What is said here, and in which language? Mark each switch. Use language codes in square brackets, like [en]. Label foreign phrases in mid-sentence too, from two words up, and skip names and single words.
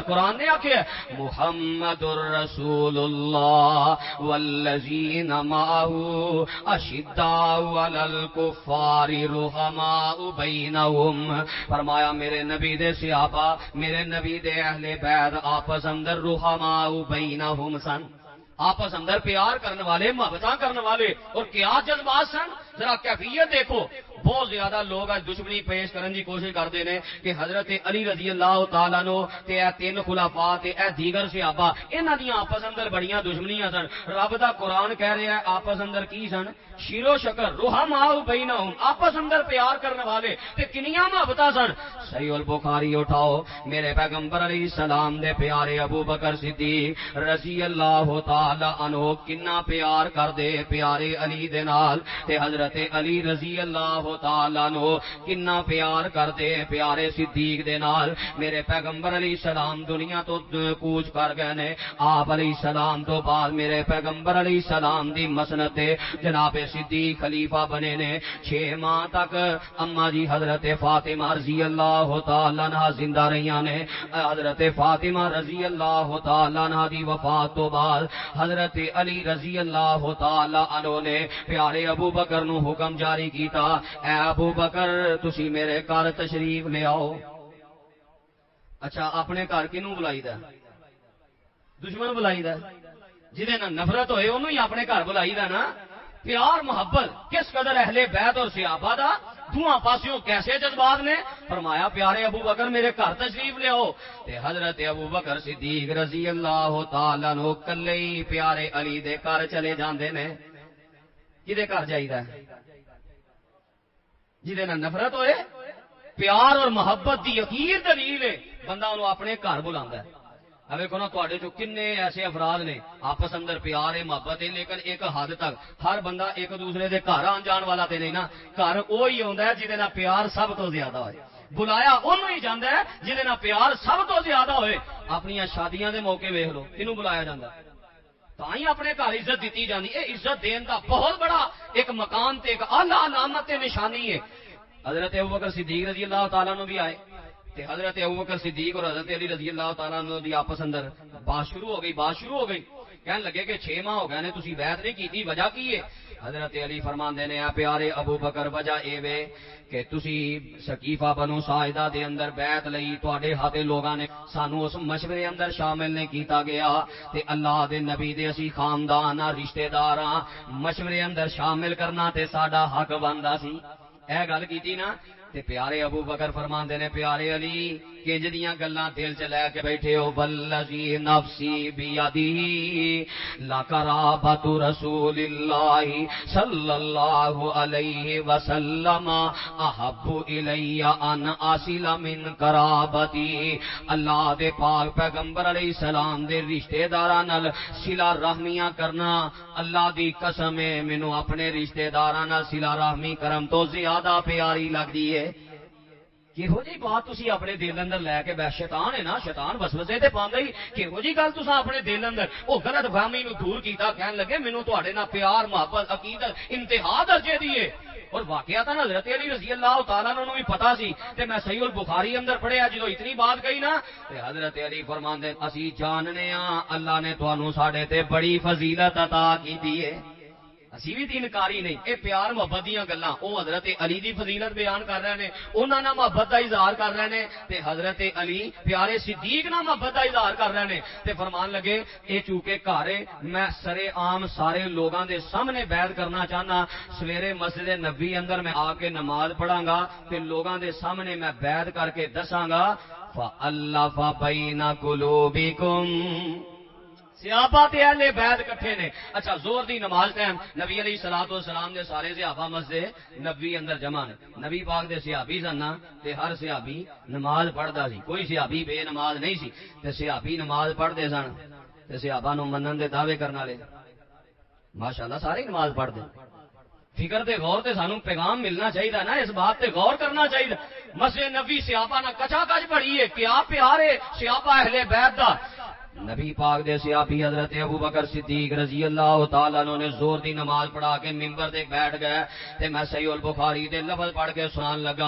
[pa] قرآن نے آکھیا [ar] محمد الرسول اللہ والذین معہ اشداء علی الکفار رحماء بینہم، [pa] فرمایا میرے نبی دے صحابہ، میرے نبی دے اہل بیت آپس اندر [ar] رحماء بینہم [pa] سن، آپس اندر پیار کرنے والے، محبتاں کرنے والے، اور کیا جذبات سن، ذرا کیفیت دیکھو، بہت زیادہ لوگ اج دشمنی پیش کرن دی [ur] کوشش کرتے ہیں [pa] کہ حضرت علی رضی اللہ تعالیٰ عنہ تے اے تین خلفاء تے اے دیگر صحابہ انہاں دیاں آپس اندر بڑیاں دشمنیاں سن. رب دا قرآن کہہ رہا ہے آپس اندر کی سن؟ شیر و شکر [ar] رحماء بینہم، [pa] آپس اندر پیار کرنے والے تے کنیاں محبتاں سن. صحیح البخاری اٹھاؤ، میرے پیغمبر علیہ السلام دے پیارے ابو بکر صدیق رضی اللہ تعالی عنہ کنا پیار کر دے پیارے علی دے نال، تے حضرت علی رضی اللہ تعالی عنہ کنا پیار کر دے پیارے صدیق دے نال. میرے پیغمبر علیہ السلام دنیا تو کوچ کر گئے نے. آپ علیہ السلام تو بعد میرے پیغمبر علیہ السلام دی مسند تے جناب صدیق خلیفہ بنے نے. 6 ماہ تک اما جی حضرت فاطمہ رضی اللہ تعالی عنہ زندہ رہیاں نے. حضرت فاطمہ رضی اللہ تعالی عنہ دی وفات تو بعد حضرت علی رضی اللہ تعالی عنہ نے پیارے ابو بکر نو حکم جاری کیتا، اے ابو بکر تسی میرے گھر تشریف لے آؤ. اچھا اپنے گھر کنوں بلائی دا؟ دشمن بلائی دا؟ جہدے نال نفرت ہوئے انہوں ہی اپنے گھر بلائی دا نا. پیار محبت کس قدر اہل بیت اور صحابہ دا دھواں پاسیوں کیسے جذبات نے. فرمایا پیارے ابو بکر میرے گھر تشریف لے آؤ. تے حضرت ابو بکر صدیق رضی اللہ تعالی عنہ کلے ہی پیارے علی دے گھر چلے جاندے نے. کدے گھر جائیدا؟ جہدے نال نفرت ہوئے. پیار اور محبت دی یقین دلیل ہے بندہ انہوں اپنے گھر بلاندا ہے. اب دیکھو نا تے جو کنے ایسے افراد نے آپس اندر پیار ہے محبت ہے، لیکن ایک حد تک ہر بندہ ایک دوسرے دے گھر آن جان والا تے نہیں نا. گھر وہی ہوندا ہے جہدے نال پیار سب تو زیادہ ہوئے. بلایا انہوں ہی جاندا ہے جہدے نال پیار سب تو زیادہ ہوئے. اپنی شادیاں دے موقع ویکھ لو کنوں بلایا جاندا تاں ہی اپنے گھر عزت دیتی جاندی. اے عزت دین دا بہت بڑا ایک مقام تے ایک اعلیٰ علامت تے نشانی ہے. حضرت ابوبکر صدیق رضی اللہ تعالیٰ عنہ بھی آئے تے حضرت ابوبکر صدیق اور حضرت علی رضی اللہ تعالیٰ عنہ دی آپس اندر بات شروع ہو گئی. کہنے لگے کہ 6 ماہ ہو گئے نے تسی بیعت نہیں کیتی، وجہ کی ہے؟ حضرت علی فرماندے نے اے پیارے ابو بکر وجہ اے وے کہ تسی سقیفہ بنو ساعدہ دے اندر بیعت لئی تواڈے ہاتھے لوگاں نے سانو اس مشورے اندر شامل نہیں کیتا گیا تے اللہ دے نبی دے اسی خاندان رشتہ دار مشورے اندر شامل کرنا تے ساڈا حق بندا سی. اے گل کیتی نا تے پیارے ابو بکر فرماندے نے پیارے علی کنج دیاں گلاں دل چ لے کے بیٹھے ہو. [ar] والذی نفسی بیدی لقرابۃ رسول اللہ [pa] صلی اللہ علیہ وسلم [ar] احب الی ان اصل من قرابتی. [pa] اللہ دے پاک پیغمبر علیہ السلام دے رشتہ داراں نال صلہ رحمیاں کرنا اللہ دی قسم ہے مینوں اپنے رشتہ داراں نال صلہ رحمی کرم تو زیادہ پیاری لگدی ہے. کہو جی بات تسی اپنے دل اندر لے کے بیٹھ شیطان ہے نا، شیطان وسوسے تے پاندا ہی. کہو جی گل تساں اپنے دل اندر او غلط فہمی نو دور کیتا. کہن لگے مینوں تواڈے نال پیار محبت عقیدت انتہا درجے دی ہے. اور واقعات حضرت علی رضی اللہ تعالیٰ عنہ بھی پتا سی تے میں صحیح البخاری اندر پڑھیا جدو [ur] اتنی بات کہی [pa] نا تے حضرت علی فرماندے اسی جاننے ہاں اللہ نے تانوں ساڈے تے بڑی فضیلت عطا کیتی ہے. اسی بھی انکاری نہیں. اے پیار محبت دیاں گلاں او حضرت علی دی فضیلت بیان کر رہے نے، انہاں نال محبت دا اظہار کر رہے نے تے حضرت علی پیارے صدیق نال محبت دا اظہار کر رہے نے تے فرمان لگے اے چونکہ گھر میں سرے عام سارے لوگاں دے سامنے بیعت کرنا چاہنا. سویرے مسجد نبوی اندر میں آ کے نماز پڑھاں گا تے لوگاں دے سامنے میں بیعت کر کے دساں گا [ar] فَأَلَّفَ بَيْنَ قُلُوبِكُمْ. [pa] صحابہ تے اہل بیت کٹھے نے. اچھا زور دی نماز ٹائم نبی علیہ الصلوۃ والسلام دے سارے صحابہ مسجد نبوی اندر جمع نے. نبی پاک دے صحابی سن تے ہر صحابی نماز پڑھدا سی، کوئی صحابی بے نماز نہیں سی تے صحابی نماز پڑھدے سن تے صحابہ نو منن دے دعوے کرن والے ماشاءاللہ سارے نماز پڑھدے. فکر تے غور تے سانو پیغام ملنا چاہیے نا، اس بات تے غور کرنا چاہیے. مسجد نبی صحابہ نہ کچا کچ پڑھی ہے، کیا پیار ہے صحابہ اہل بیت دا. نبی پاک دے صحابی حضرت ابو بکر صدیق رضی اللہ تعالیٰ عنہ نے زور دی نماز پڑھا کے ممبر تے بیٹھ گئے تے میں صحیح البخاری دے لفظ پڑھ کے سنان لگا.